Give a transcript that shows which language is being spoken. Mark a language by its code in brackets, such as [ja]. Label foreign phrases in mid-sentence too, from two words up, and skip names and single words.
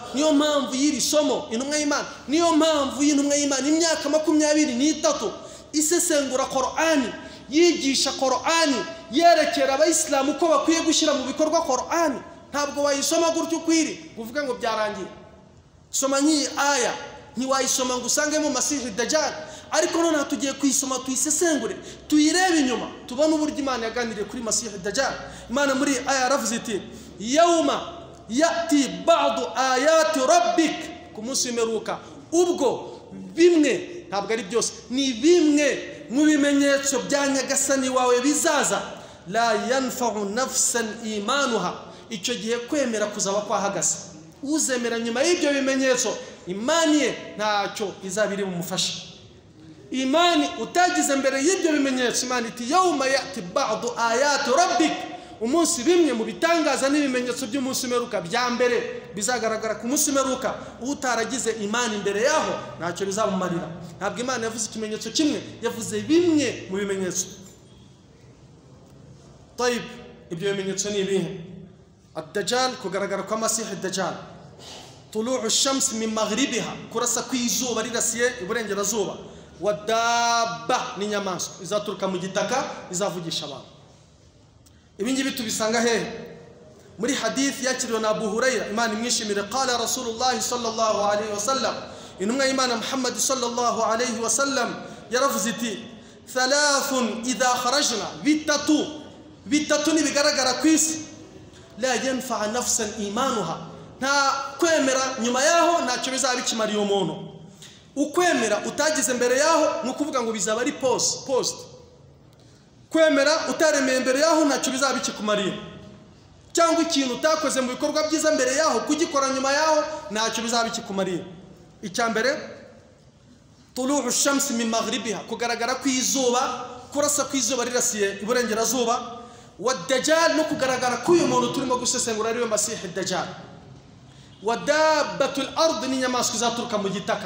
[rw] niyo mpamvu yiri somo intumwa y'Imana niyo mpamvu y'intumwa y'Imana imyaka 23 isesengura Qur'an yigisha Qur'an yerekera abayisilamu uko bakwiye gushyira mu bikorwa Qur'an ntabwo wayisoma gutyo ukwiri uvuga ngo byarangiye soma nyi aya ntiwayisoma ngo usangemo Masihi Dajjal ariko none tugiye kuyisoma tuyisesengure tuyirebe inyuma tubone uburyo Imana yaganiriye kuri Masihi Dajjal Imana muri aya yaravuze iti yawma [ar] يأتي بعض آيات ربك [rw] ku munsi meruka ubwo bimwe ntabwo ari byose ni bimwe mu bimenyetso bya nyagasani wawe bizaza [ar] لا ينفع نفسا إيمانها [rw] icyo gihe kwemera kuzaba kwahagaze uzemera nyuma y'ibyo bimenyetso imani ye ntacyo izabiri bumufasha imani utagize mbere y'ibyo bimenyetso imani iti [ar] يوم يأتي بعض آيات ربك [rw] umunsi bimwe mu bitangaza n'ibimenyetso by'umunsi meruka bya mbere bizagaragara ku munsi meruka utaragize imani imbere yaho ntacyo bizamumarira ntabwo Imana yavuze ikimenyetso kimwe yavuze bimwe mu bimenyetso طيب ibyo bimenyetso ni ibihe الدجال kugaragara kwa Masihi Dajjal [ar] طلوع الشمس من مغربها [rw] kurasa kwizuba rirasiye iburengerazuba wadaba ni nyamaswa izaturuka mu gitaka izavugisha abantu ibingibi tubisanga hehe muri hadith yakiriwe na Abu Hurairah Imana imwishimire [ar] قال رسول الله صلى الله عليه وسلم [rw] intumwa y'Imana Muhammad [ar] صلى الله عليه وسلم [rw] yaravuze iti [ar] ثلاث إذا خرجن [rw] bitatu ni bigaragara kwisi [ar] لا ينفع نفسا إيمانها [rw] nta kwemera nyuma yaho ntacyo bizabikimariye umuntu ukwemera utagize mbere yaho nukuvuga ngo bizaba ari post kwemera utaremeye mbere yaho ntacyo bizabikikumariye cyangwa ikintu utakoze mu bikorwa byiza mbere yaho kugikora nyuma yaho ntacyo bizabikikumariye icyambere [ar] طلوع الشمس من مغربها [rw] kugaragara kwizuba kurasa kwizuba rirasiye iburengerazuba والدجال no kugaragara k'uyu muntu turimo gusesengura ariwe Masihi Dajjal [ar] ودابة الأرض [rw] n'inyamaswa izaturuka mu gitaka.